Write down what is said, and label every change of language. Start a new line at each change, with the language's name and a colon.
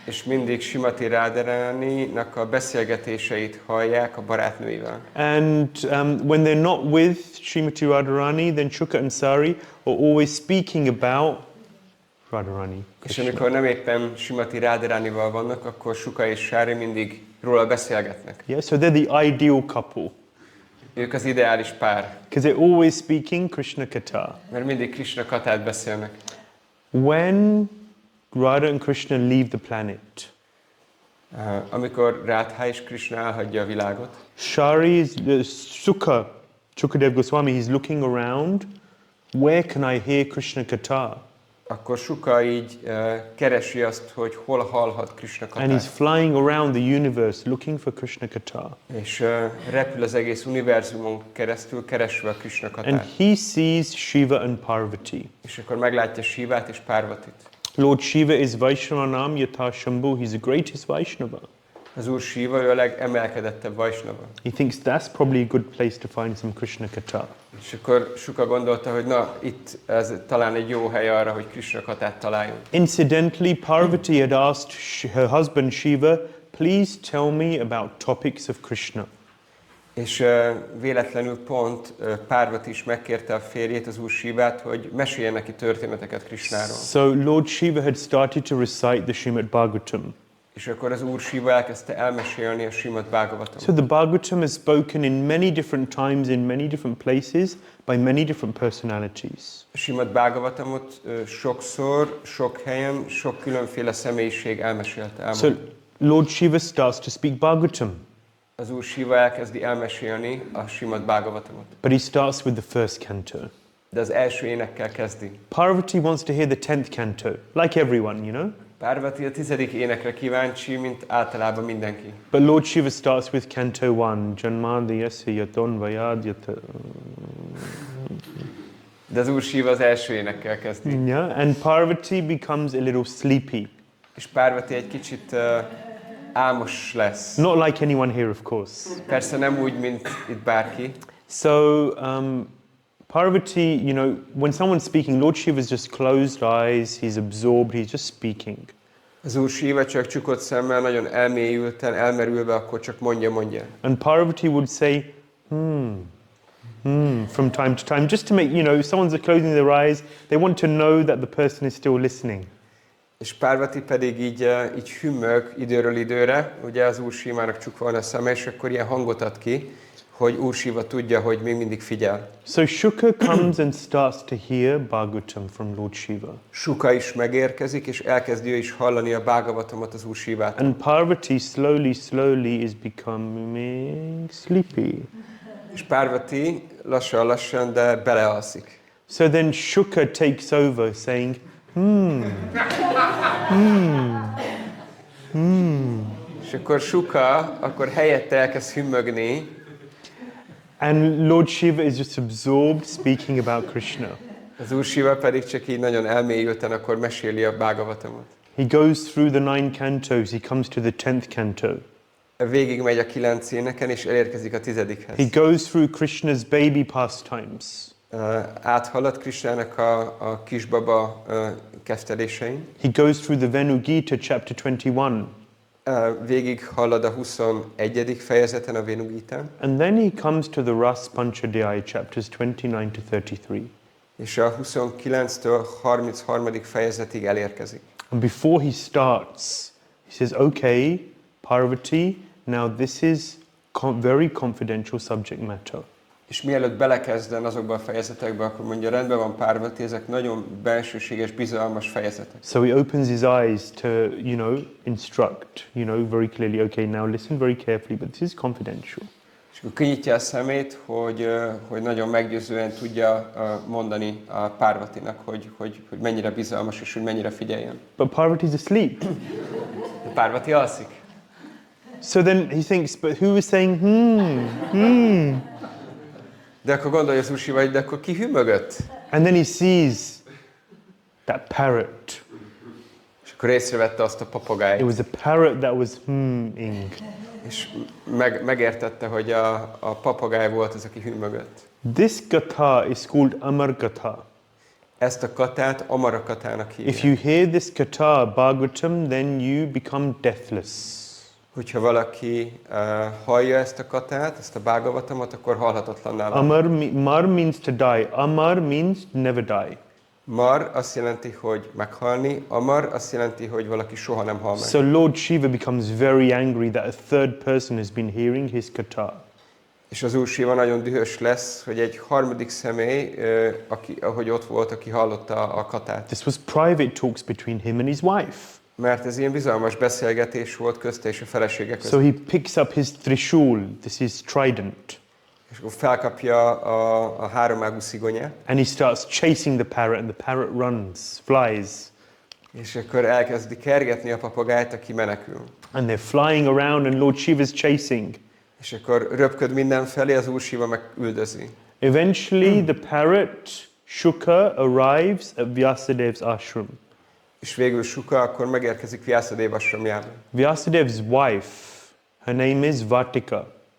Hungarian: És mindig Srimati Radharaninak a beszélgetéseit hallják a barátnőivel.
English: And when they're not with Srimati Radharani, then Shuka and Sari are always speaking about Radharani.
Hungarian: És amikor nem éppen Srimati Radharanival vannak, akkor Shuka és Sári mindig róla beszélgetnek.
English: Yeah, so they're the ideal couple.
Hungarian: Ők az ideális pár.
English: Because they're always speaking Krishna Katha.
Hungarian: Mert mindig Krishna katát beszélnek.
English: When Radha and Krishna leave the planet,
Hungarian: amikor Radha és Krishna elhagyja a világot,
English: Shari is Shukadev Goswami, he's looking around. Where can I hear Krishna Katha?
Hungarian: akkor Shuka így keresi azt, hogy hol hallhat Krishna
English: And he's
Hungarian: katát.
English: flying around the universe looking for Krishna Katha.
Hungarian: És repül az egész univerzumon keresztül, keresve a Krishna
English: And
Hungarian: katát.
English: he sees Shiva and Parvati.
Hungarian: És akkor meglátja Shivát és Parvatit.
English: Lord Shiva is
Sanskrit: Vaishnavanam Yatha Shambhu.
English: He's the greatest Vaishnava.
Hungarian: Az Úr Shiva, ő a legemelkedettebb Vaishnava.
English: He thinks that's probably a good place to find some Krishna Katha.
Hungarian: És akkor Shuka gondolta, hogy na, itt ez talán egy jó hely arra, hogy Krishna katát találjon.
English: Incidentally, Parvati had asked her husband Shiva, please tell me about topics of Krishna.
Hungarian: És véletlenül pont Parvati is megkérte a férjét, az Úr Shivát, hogy meséljen neki történeteket Krishnáról.
English: So Lord Shiva had started to recite the Śrīmad-Bhāgavatam.
Hungarian: És akkor az Úr Shiva elkezdte elmesélni a Śrīmad-Bhāgavatam.
English: So the Bhagavatam is spoken in many different times, in many different places, by many different personalities.
Hungarian: A Śrīmad-Bhāgavatamot sokszor, sok helyen, sok különféle személyiség elmesélte.
English: So Lord Shiva starts to speak Bhagavatam,
Hungarian: Az Úr Shiva elkezdi elmesélni a Śrīmad-Bhāgavatamot.
English: but he starts with the first canto.
Hungarian: De az első énekkel kezdi.
English: Parvati wants to hear the 10th canto, like everyone, you know?
Hungarian: Parvati a 10. énekre kíváncsi, mint általában mindenki.
English: But Lord Shiva starts with canto 1,
Sanskrit: Janmadhyasya Yaton Vayadyata.
Hungarian: De az Úr Shiva az első énekkel kezdi.
English: Yeah, and Parvati becomes a little sleepy.
Hungarian: És Parvati egy kicsit álmos lesz.
English: Not like anyone here, of course.
Hungarian: Persze nem úgy, mint itt bárki.
English: So Parvati, you know, when someone's speaking, Lord Shiva's just closed eyes, he's absorbed, he's just speaking.
Hungarian: Az Úr Shiva csak csukott szemmel, nagyon elmélyülten, elmerülve, akkor csak mondja.
English: And Parvati would say, from time to time, just to make, you know, if someone's closing their eyes, they want to know that the person is still listening.
Hungarian: És Parvati pedig így hümmög időről időre, ugye az Úr Shivának csukva van a szeme, és akkor ilyen hangot ad ki, hogy Úr Shiva tudja, hogy még mindig figyel.
English: So Shuka comes and starts to hear Bhagavatam from Lord Shiva.
Hungarian: Shuka is megérkezik, és elkezdi ő is hallani a Bhagavatamot az Úr Shivától.
English: And Parvati slowly is becoming sleepy.
Hungarian: És Parvati lassan, de belealszik.
English: So then Shuka takes over saying,
Hungarian: És akkor Shuka akkor helyette elkezd hümmögni,
English: and Lord Shiva is just absorbed speaking about Krishna.
Hungarian: az Úr Shiva pedig csak így nagyon elmélyülten akkor meséli a Bhagavatamot.
English: He goes through the 9 cantos, he comes to the 10th canto.
Hungarian: végigmegy a 9 éneken, és elérkezik a 10-hez.
English: He goes through Krishna's baby pastimes.
Hungarian: Áthalad Krisnának a kisbaba keftelésein.
English: He goes through the Venugita, chapter 21.
Hungarian: Végig halad a 21. fejezeten a Venugitán.
English: And then he comes to the Ras Panchadhyaya, chapters 29 to 33.
Hungarian: És a 29-től 33. fejezetig elérkezik.
English: And before he starts, he says, okay, Parvati, now this is very confidential subject matter.
Hungarian: És mielőtt belekezden azokba a fejezetekbe, akkor mondja, rendben van Parvati, ezek nagyon bensőséges, bizalmas fejezetek.
English: So he opens his eyes to, instruct, very clearly, okay, now listen very carefully, but this is confidential.
Hungarian: És akkor kinyitja a szemét, hogy nagyon meggyőzően tudja mondani a Parvatinak, hogy mennyire bizalmas és hogy mennyire figyeljen.
English: But Parvati's asleep.
Hungarian: Parvati alszik.
English: So then he thinks, but who was saying,
Hungarian: De akkor gondolja az Usi, vagy de akkor ki hűmögött?
English: And then he sees that parrot.
Hungarian: És akkor észrevette azt a papagájt.
English: It was a parrot that was ing.
Hungarian: És megértette, hogy a papagáj volt az, aki hűmögött.
English: This gatha is called Amar Gatha.
Hungarian: Ezt a katát Amara katának hívják.
English: If you hear this gatha, Bhagavatam, then you become deathless.
Hungarian: Hogyha valaki hallja ezt a katát, ezt a Bhagavatamot, akkor halhatatlanná válik.
English: Mar means to die. Amar means never die.
Hungarian: Mar azt jelenti, hogy meghalni. Amar azt jelenti, hogy valaki soha nem hal meg.
English: So Lord Shiva becomes very angry that a third person has been hearing his katha.
Hungarian: És az Úr Shiva nagyon dühös lesz, hogy egy harmadik személy, ahogy ott volt, aki hallotta a katát.
English: This was private talks between him and his wife.
Hungarian: Mert ez ilyen bizalmas beszélgetés volt közte és a felesége között.
English: So he picks up his trishul, this is trident.
Hungarian: És akkor felkapja a háromágú szigonyát.
English: And he starts chasing the parrot, and the parrot runs, flies.
Hungarian: És akkor elkezdi kergetni a papagájt, aki menekül.
English: And they're flying around, and Lord Shiva's chasing.
Hungarian: És akkor röpköd mindenfelé, az Úr Shiva meg üldözi.
English: Eventually, the parrot, Shuka, arrives at Vyasadev's ashram.
Hungarian: És végül Shuka akkor megérkezik Vyasadeva ashramjába.
English: Vyasadev's wife, her name is Vatika.